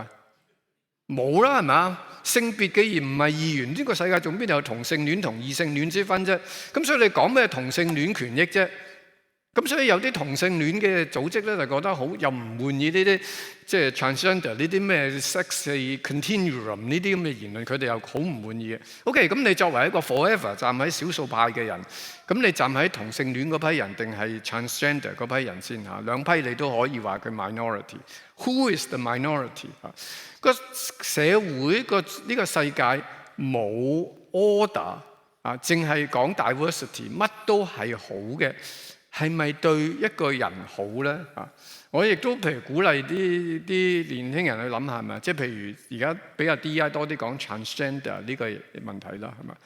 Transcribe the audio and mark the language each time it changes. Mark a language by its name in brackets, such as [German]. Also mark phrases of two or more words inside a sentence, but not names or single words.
[Cantonese] 冇啦，係咪？性別既然唔係二元，呢個世界仲邊度有同性戀同異性戀之分啫？咁所以你講咩同性戀權益啫？咁所以有啲同性戀嘅組織咧，就覺得好又唔滿意呢啲即係 transgender 呢啲咩 [English] sex continuum [Cantonese] 呢啲咁嘅言論，佢哋又好唔滿意嘅。OK， 咁你作為一個 forever 站喺少數派嘅人，咁你站喺同性戀嗰批人定係 transgender 嗰批人先嚇？兩批你都可以話佢 minority。 [English] Who is the minority？ [Cantonese] 個社會呢個世界冇 order 淨係講 diversity， 乜都係好嘅。係咪對一個人好咧？我亦都譬如鼓勵啲年輕人去諗下，係咪？即係譬如而家比較 DEI 多啲講 transgender 呢個問題啦，係咪？